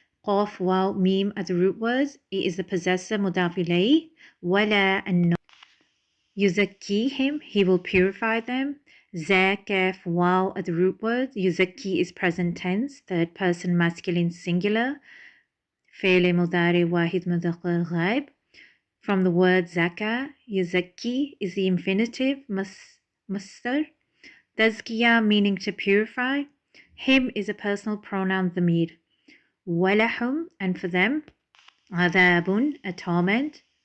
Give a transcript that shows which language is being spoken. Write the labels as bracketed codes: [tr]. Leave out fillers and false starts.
[en] Qaf, waw, mim are the root words. It is the possessor, مضاف إليه. ولا, and no. يزكيهم, he will purify them. Za, kaf, waw are the root words. Yuzaki is present tense, third person masculine singular. [ar] فعل مضارع واحد مذكر غائب. [en] From the word zaka, yuzaki is the infinitive, masdar. Tazkiya meaning to purify. Him is a personal pronoun, dhamir. Walahum, and for them. Adabun, a torment.